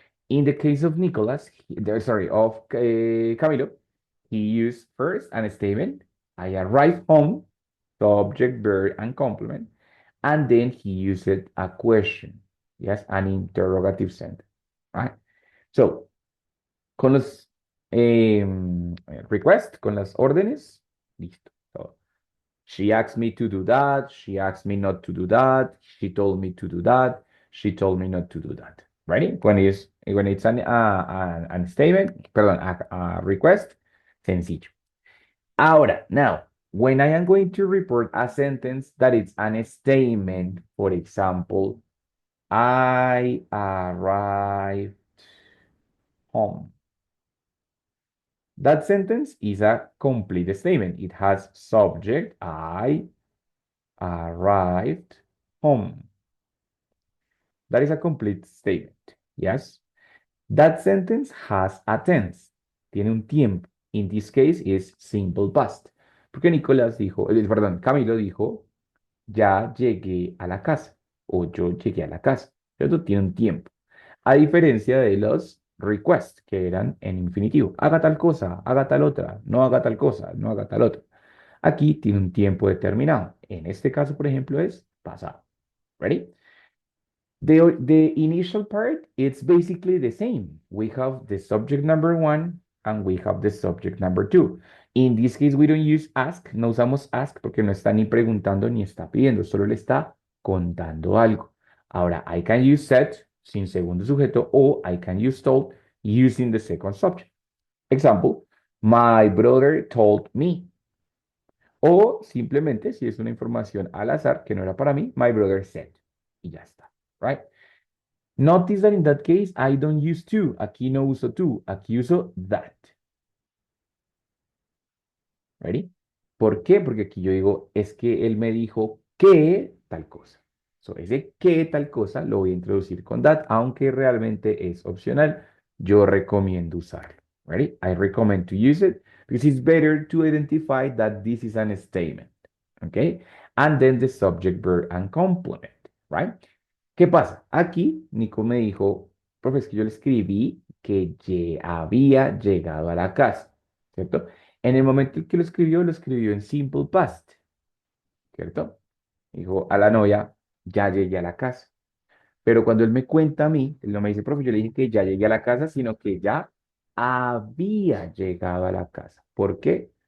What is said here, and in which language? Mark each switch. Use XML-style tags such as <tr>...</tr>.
<en>In the case of Nicholas, of Camilo, he used first an statement, I arrived home, subject, verb, and complement, and then he used a question, yes, an interrogative sentence, right?</en> <es>So, con los request, con las órdenes, listo.</es> <en>So, she asked me to do that. She asked me not to do that. She told me to do that. She told me not to do that. Ready? When it's an statement, perdón, a request, sencillo. Ahora, now, when I am going to report a sentence that is an statement, for example, I arrived home. That sentence is a complete statement. It has subject, I arrived home. That is a complete statement. Yes. That sentence has a tense.</en> <es>Tiene un tiempo.</es> <en>In this case is simple past.</en> <es>Porque Nicolás dijo, perdón, Camilo dijo, ya llegué a la casa. O yo llegué a la casa. Esto tiene un tiempo. A diferencia de los requests, que eran en infinitivo. Haga tal cosa, haga tal otra, no haga tal cosa, no haga tal otra. Aquí tiene un tiempo determinado. En este caso, por ejemplo, es pasado.</es> <en>Ready? The initial part, it's basically the same. We have the subject number one and we have the subject number two. In this case, we don't use ask,</en> <es>no usamos ask porque no está ni preguntando ni está pidiendo, solo le está contando algo.</es> <en>Ahora, I can use said</en> <es>sin segundo sujeto</es> <en>o I can use told using the second subject. Example, my brother told me.</en> <es>O simplemente, si es una información al azar que no era para mí,</es> <en>my brother said.</en> <es>Y ya está, right?</es> <en>Notice that in that case, I don't use to.</en> <es>Aquí no uso to. Aquí uso that. Ready? ¿Por qué? Porque aquí yo digo, es que él me dijo que tal cosa. So, ese que tal cosa lo voy a introducir con that, aunque realmente es opcional. Yo recomiendo usarlo. Ready?</es> <en>I recommend to use it because it's better to identify that this is an statement. Okay? And then the subject, verb, and complement.</en> <es>Right? ¿Qué pasa? Aquí Nico me dijo, profe, es que yo le escribí que había llegado a la casa, ¿cierto? En el momento en que lo escribió en simple past, ¿cierto? Dijo a la novia, ya llegué a la casa. Pero cuando él me cuenta a mí, él no me dice, profe, yo le dije que ya llegué a la casa, sino que ya había llegado a la casa. ¿Por qué?</es>